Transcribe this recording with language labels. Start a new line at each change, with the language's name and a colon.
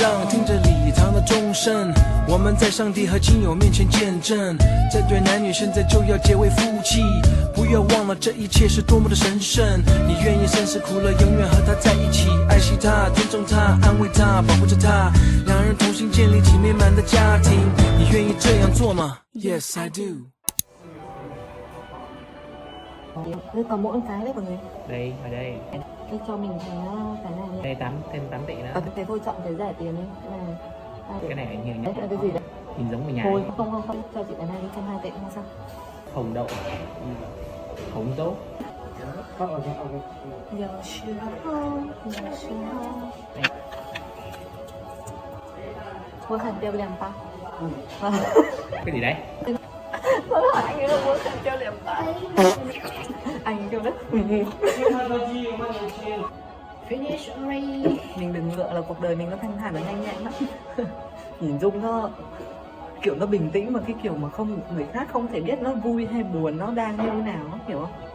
Chinese: 听着礼堂的钟声，我们在上帝和亲友面前见证，这对男女现在就要结为夫妻。不要忘了这一切是多么的神圣，你愿意生死苦乐永远和他在一起，爱惜他，尊重他，安慰他，保护着他，两人同心建立起美满的家庭。你愿意这样做吗？
English: Yes, I do.
Vietnamese: Thế còn mỗi cái đấy mọi người. Đây, ở đây. Đây cho mình cái này nhé. Đây thêm 8 tỷ nữa. Thế thôi chọn cái rẻ tiền đi. Cái này nhiều Đấy nhất. là cái gì đấy? Nhìn giống người nhà. Thôi không, cho chị cái này đi, 2 tệ không sao. Hồng đậu. Hồng tốt.
Chinese: 有时候，有时候，我很丢脸吧？
Vietnamese: Cái gì đấy? Tôi hỏi anh ấy là muốn
Chinese: 很丢脸吧？
Vietnamese: Anh ấy kêu đấy. Mình đừng ngựa là cuộc đời mình nó thanh thản và nhanh nhẹn lắm. Nhìn Dung nó kiểu nó bình tĩnh mà cái kiểu mà không người khác không thể biết nó vui hay buồn, nó đang như thế nào, nó hiểu không?